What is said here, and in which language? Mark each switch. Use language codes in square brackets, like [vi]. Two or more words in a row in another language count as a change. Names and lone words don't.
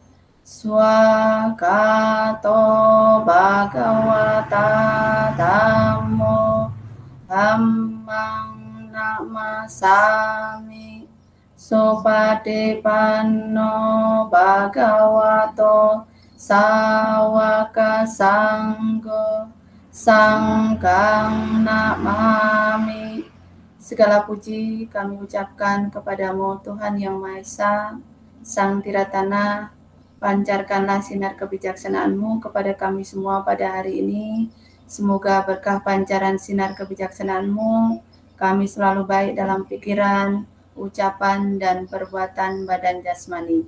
[pi] Swakato Bhagavata Dhammo Dhammang Namasami Sopadepanno Bhagavato Sawaka Sanggo Sanggang Namami. [id] Segala puji kami ucapkan kepadamu Tuhan Yang Maha Esa, Sang Tiratana. Pancarkanlah sinar kebijaksanaan-Mu kepada kami semua pada hari ini. Semoga berkah pancaran sinar kebijaksanaan-Mu, kami selalu baik dalam pikiran, ucapan, dan perbuatan badan jasmani.